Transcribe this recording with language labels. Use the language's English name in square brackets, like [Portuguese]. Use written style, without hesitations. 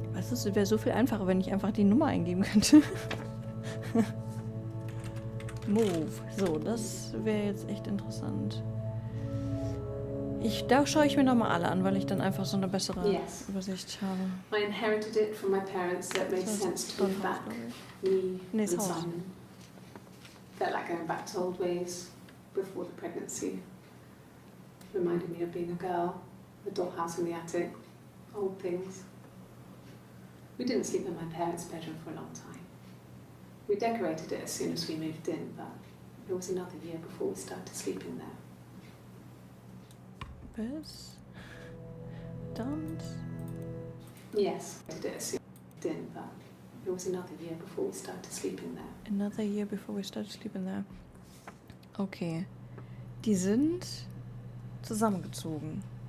[German] Es wäre so viel einfacher, wenn ich einfach die Nummer eingeben könnte. Move. So, das wäre jetzt echt interessant. Da schaue ich mir nochmal alle an, weil ich dann einfach so eine bessere Übersicht habe. [English] I inherited it from my parents, so it made sense to move back. Me and Simon. Felt like going back to old ways before the pregnancy. Reminded me of being a girl, the dollhouse in the attic, old things. We didn't sleep in my parents' bedroom for a long time. We decorated it as soon as we moved in, but it was another year before we started sleeping there. [German] Bis? Dance? [English] Yes, we did it as soon as we moved in, but it was another year before we started sleeping there. Another year before we started sleeping there. [German] Okay. Die sind zusammengezogen.